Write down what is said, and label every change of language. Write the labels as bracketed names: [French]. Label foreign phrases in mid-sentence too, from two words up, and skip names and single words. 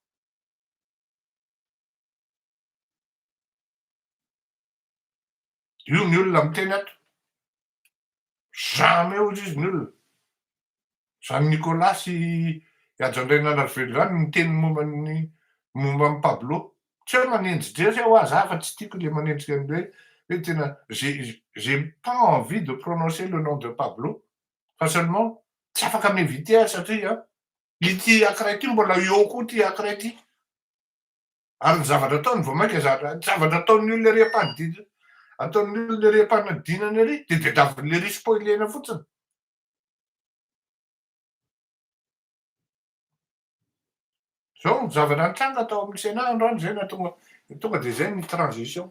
[Malagasy] Io ny olona miteny ato. Jamais ozy izy ny olona. Zany Nicolas sy Ajo Andrianenarivelo zany miteny momba ny Pablo. Tsy hoe manenjy aho aza fa tsy tiako le manenjika an'le hoe tena [French] j'ai pas envie de prononcer le nom de Pablo [Malagasy] fa seulement tsy afaka mieviter aho satria ity ankiray ty mbola eo koa ty ankiray ty. Ary ny zavatra ataony vao mainka zavatra ataon'ny olona ery ampanidinana, ataon'ny olona ery ampanadinana ery de le ry spoilena fotsiny. Zao ny zavatra nitranga tao amin'ny Sénat androany zay tonga de zay ny transition.